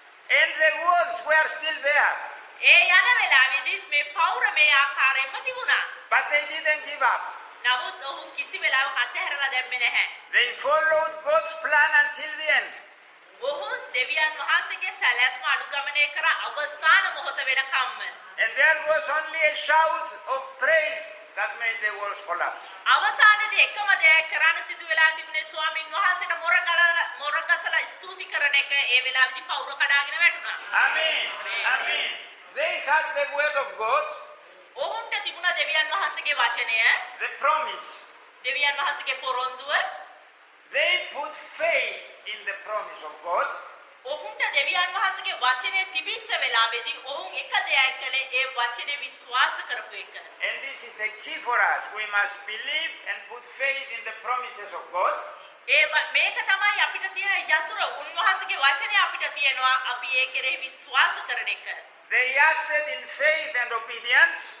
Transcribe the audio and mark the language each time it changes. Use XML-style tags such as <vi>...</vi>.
<en>And the walls were still there.</en> <si>ඒ යන වෙලාවේදී මේ පෞර මේ ආකාරයෙන්ම තිබුණා.</si> <en>But they didn't give up.</en> <si>නමුත් ඔහු කිසි වෙලාවක අතහැරලා දැම්මේ නැහැ.</si> <en>They followed God's plan until the end.</en> <si>ඔහු දෙවියන් වහන්සේගේ සැලැස්ම අනුගමනය කර අවසාන මොහොත වෙනකම්ම.</si> <en>And there was only a shout of praise that made the walls collapse.</en> <si>අවසානයේදී එකම දෙයක් කරන්න සිදු වෙලා තිබුණේ ස්වාමින් වහන්සේට මොර ගසලා ස්තුති කරන එක. ඒ වෙලාවේදී පෞර කඩාගෙන වැටුණා.</si> <en>Amen. Amen. They had the word of God,</en> <si>ඔවුන්ට තිබුණා දෙවියන් වහන්සේගේ වචනය,</si> <en>the promise.</en> <si>දෙවියන් වහන්සේගේ පොරොන්දුව.</si> <en>They put faith in the promise of God.</en> <si>ඔවුන්ට දෙවියන් වහන්සේගේ වචනේ තිබිච්ච වෙලාවේදී ඔවුන් එක දෙයක් කළේ ඒ වචනේ විශ්වාස කරපු එක.</si> <en>And this is a key for us. We must believe and put faith in the promises of God.</en> <si>මේක තමයි අපිට තියෙන යතුරු. උන්වහන්සේගේ වචනේ අපිට තියෙනවා අපි ඒ කෙරෙහි විශ්වාස කරන එක.</si> <en>They acted in faith and obedience.</en>